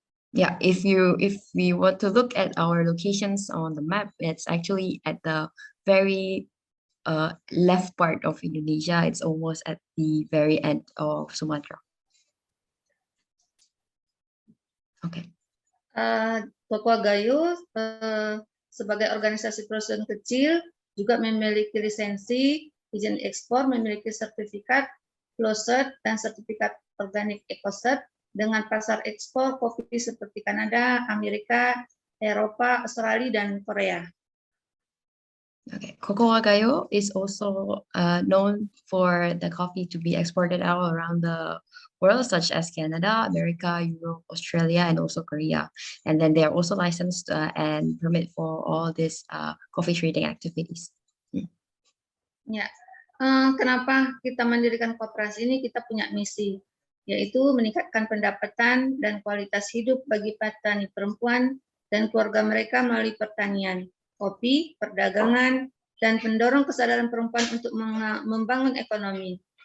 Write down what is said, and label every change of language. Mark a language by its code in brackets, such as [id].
[en] Yeah, if we want to look at our locations on the map, it's actually at the very left part of Indonesia. It's almost at the very end of Sumatra. Okay. [id] Papua Gayo sebagai organisasi perusahaan kecil juga memiliki lisensi, izin ekspor, memiliki sertifikat Flowcert dan sertifikat organik EcoCert dengan pasar ekspor kopi seperti Kanada, Amerika, Eropa, Australia, dan Korea. [en] Okay, Cocoa Gayo is also known for the coffee to be exported all around the world, such as Canada, America, Europe, Australia, and also Korea. And then they are also licensed and permit for all these coffee trading activities. [id] Ya, kenapa kita mendirikan koperasi ini? Kita punya misi, yaitu meningkatkan pendapatan dan kualitas hidup bagi petani perempuan dan keluarga mereka melalui pertanian, kopi, perdagangan, dan mendorong kesadaran perempuan untuk membangun ekonomi.